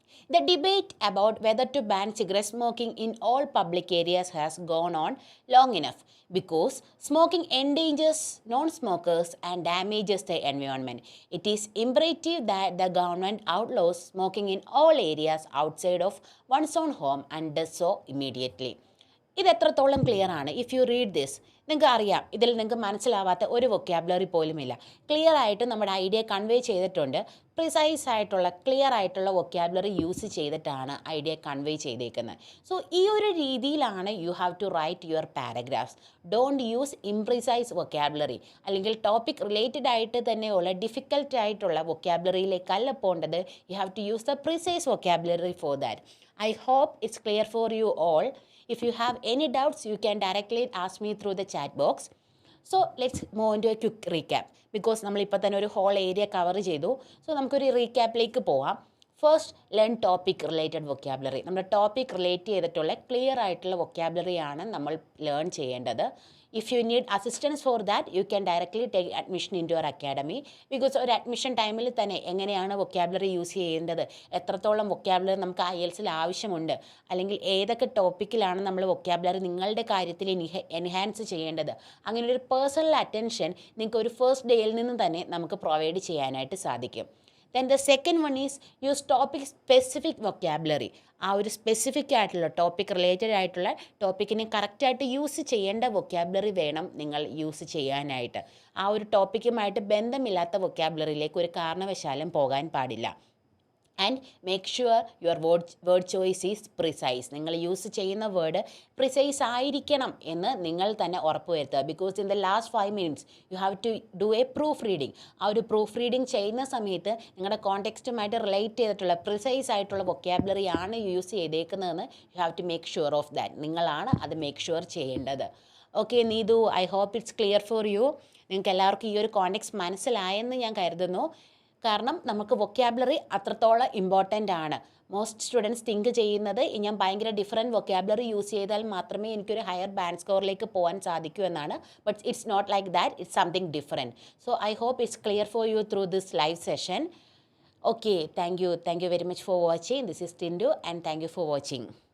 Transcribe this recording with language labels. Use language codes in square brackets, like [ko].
[en] The debate about whether to ban cigarette smoking in all public areas has gone on long enough because smoking endangers non-smokers and damages the environment. It is imperative that the government outlaws smoking in all areas outside of one's own home and does so immediately. [ml] ഇത് എത്രത്തോളം clear ആണ്? [en] if you read this, [ml] നിങ്ങൾക്ക് അറിയാം ഇതിൽ നിങ്ങൾക്ക് മനസ്സിലാവാത്ത ഒരു vocabulary പോലുമില്ല. ക്ലിയർ ആയിട്ട് നമ്മുടെ ഐഡിയ കൺവേ ചെയ്തിട്ടുണ്ട്. പ്രിസൈസ് ആയിട്ടുള്ള ക്ലിയർ ആയിട്ടുള്ള വൊക്കാബുലറി യൂസ് ചെയ്തിട്ടാണ് ഐഡിയ കൺവേ ചെയ്തേക്കുന്നത്. [en] so [ml] ഈ ഒരു രീതിയിലാണ് [en] You have to write your paragraphs. Don't use imprecise vocabulary, [ml] അല്ലെങ്കിൽ ടോപ്പിക് റിലേറ്റഡ് ആയിട്ട് തന്നെയുള്ള ഡിഫിക്കൽട്ട് ആയിട്ടുള്ള വൊക്കാബുലറിയിലേക്കല്ല പോകേണ്ടത്. [en] You have to use the precise vocabulary for that. I hope it's clear for you all. If you have any doubts, you can directly ask me through the chat box. So let's move into a quick recap. Because [ml] നമ്മളിപ്പോൾ തന്നെ ഒരു whole area cover ചെയ്തു. So നമുക്കൊരു റീക്യാപ്പിലേക്ക് പോവാം. [en] First, learn topic related vocabulary. [ml] നമ്മുടെ topic relate ചെയ്തിട്ടുള്ള clear ആയിട്ടുള്ള വൊക്കാബുലറിയാണ് നമ്മൾ ലേൺ ചെയ്യേണ്ടത്. [en] If you need assistance for that, you can directly take admission into your academy. [ml] Because ഒരു അഡ്മിഷൻ ടൈമിൽ തന്നെ എങ്ങനെയാണ് വൊക്കാബുലറി യൂസ് ചെയ്യേണ്ടത്, എത്രത്തോളം വൊക്കാബുലറി നമുക്ക് IELTSൽ ആവശ്യമുണ്ട്, അല്ലെങ്കിൽ ഏതൊക്കെ ടോപ്പിക്കിലാണ് നമ്മൾ വൊക്കാബുലറി നിങ്ങളുടെ കാര്യത്തിൽ എൻഹാൻസ് ചെയ്യേണ്ടത്, അങ്ങനെ ഒരു പേഴ്സണൽ അറ്റൻഷൻ നിങ്ങൾക്ക് ഒരു ഫസ്റ്റ് ഡേയിൽ നിന്ന് തന്നെ നമുക്ക് പ്രൊവൈഡ് ചെയ്യാനായിട്ട് സാധിക്കും. [en] Then the second one is use topic specific vocabulary. [ml] ആ ഒരു സ്പെസിഫിക് ആയിട്ടുള്ള ടോപ്പിക് റിലേറ്റഡ് ആയിട്ടുള്ള ടോപ്പിക്കിനെ കറക്റ്റായിട്ട് യൂസ് ചെയ്യേണ്ട വൊക്കാബുലറി വേണം നിങ്ങൾ യൂസ് ചെയ്യാനായിട്ട്. ആ ഒരു ടോപ്പിക്കുമായിട്ട് ബന്ധമില്ലാത്ത വൊക്കാബുലറിയിലേക്ക് ഒരു കാരണവശാലും പോകാൻ പാടില്ല. [en] And make sure your word choice is precise. [ml] നിങ്ങൾ യൂസ് ചെയ്യുന്ന വേർഡ് പ്രിസൈസ് ആയിരിക്കണം എന്ന് നിങ്ങൾ തന്നെ ഉറപ്പുവരുത്തുക. [en] Because in the last 5 minutes you have to do a proof reading. [ml] ആ ഒരു പ്രൂഫ് റീഡിങ് ചെയ്യുന്ന സമയത്ത് നിങ്ങളുടെ കോണ്ടെക്സ്റ്റുമായിട്ട് റിലേറ്റ് ചെയ്തിട്ടുള്ള പ്രിസൈസ് ആയിട്ടുള്ള വൊക്കാബുലറി ആണ് use ചെയ്തേക്കുന്നതെന്ന് [en] You have to make sure of that. [ml] നിങ്ങളാണ് അത് മേക്ക് ഷുവർ ചെയ്യേണ്ടത്. Okay Neethu, [en] I hope it's clear for you. [ml] നിങ്ങൾക്ക് എല്ലാവർക്കും ഈ ഒരു കോണ്ടെക്സ്റ്റ് മനസ്സിലായെന്ന് ഞാൻ കരുതുന്നു. കാരണം നമുക്ക് വൊക്കാബുലറി അത്രത്തോളം ഇമ്പോർട്ടൻ്റ് ആണ്. മോസ്റ്റ് സ്റ്റുഡൻസ് തിങ്ക് ചെയ്യുന്നത് ഞാൻ ഭയങ്കര ഡിഫറെൻറ്റ് വൊക്കാബുലറി യൂസ് ചെയ്താൽ മാത്രമേ എനിക്കൊരു ഹയർ ബാൻഡ് സ്കോറിലേക്ക് പോകാൻ സാധിക്കൂ എന്നാണ്. [en] But it's not like that, it's something different. So I hope it's clear for you through this live session. Okay, thank you very much for watching. This is Tindu and thank you for watching.